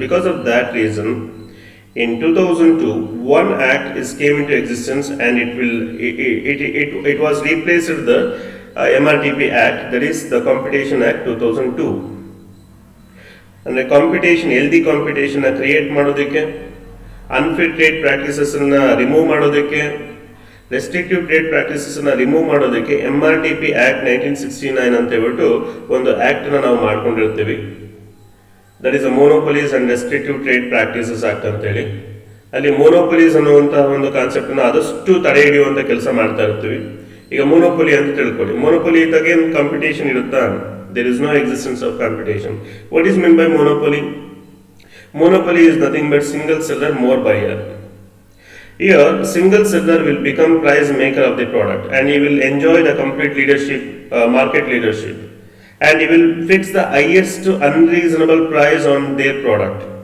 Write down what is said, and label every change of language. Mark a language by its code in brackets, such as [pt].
[en] Because of that reason, in 2002 one act came into existence, and it was replaced with the MRTP Act, that is the Competition Act 2002. [kn] ಅಂದರೆ competition, healthy ಕಾಂಪಿಟೇಷನ್ನ create ಮಾಡೋದಕ್ಕೆ, unfair trade ಪ್ರಾಕ್ಟೀಸಸ್ಸನ್ನು remove ಮಾಡೋದಕ್ಕೆ, ರೆಸ್ಟ್ರಿಕ್ಟಿವ್ trade ಪ್ರಾಕ್ಟೀಸಸ್ಸನ್ನು remove ಮಾಡೋದಕ್ಕೆ MRTP act 1969 ಅಂತ ಹೇಳ್ಬಿಟ್ಟು ಒಂದು ಆ್ಯಕ್ಟನ್ನು ನಾವು ಮಾಡ್ಕೊಂಡಿರ್ತೀವಿ. [en] That is a monopolies and restrictive trade practices act ಅಂತೇಳಿ. [kn] ಅಲ್ಲಿ ಮೋನೋಪೊಲೀಸ್ ಅನ್ನುವಂತಹ ಒಂದು ಕಾನ್ಸೆಪ್ಟನ್ನು ಆದಷ್ಟು ತಡೆ ಹಿಡಿಯುವಂಥ ಕೆಲಸ ಮಾಡ್ತಾ ಇರ್ತೀವಿ. ಈಗ ಮೋನೋಪೊಲಿ ಅಂತ ತಿಳ್ಕೊಳ್ಳಿ. ಮೋನೋಪೊಲಿ ಇದ್ದಾಗ ಏನು ಕಾಂಪಿಟೇಷನ್ ಇರುತ್ತಾ? [en] There is no existence of competition. What is meant by monopoly? Monopoly is nothing but single seller, more buyer. Here, single seller will become price maker of the product, and he will enjoy the complete leadership, market leadership, and he will fix the highest unreasonable price on their product.